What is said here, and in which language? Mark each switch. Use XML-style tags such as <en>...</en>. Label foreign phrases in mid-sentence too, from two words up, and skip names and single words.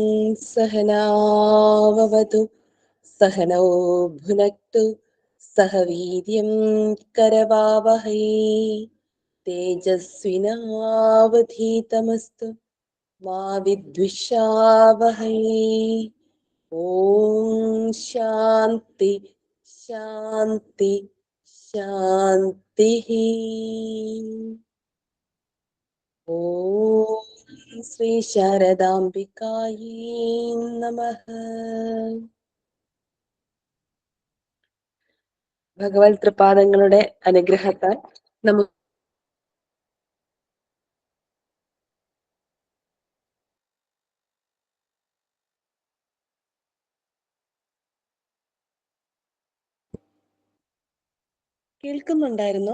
<sa>सहनाववतु सहनौ भुनक्तु सह वीर्यं करवावहै तेजस्विनावधीतमस्तु मा विद्विषावहै। ॐ शान्ति शान्ति शान्तिः। ॐ ശ്രീ ശാരദാംബികായേ നമഃ.</sa> <ml>ഭഗവത് തൃപാദങ്ങളുടെ അനുഗ്രഹത്താൽ നമുക്ക് കേൾക്കുന്നുണ്ടായിരുന്നോ?</ml>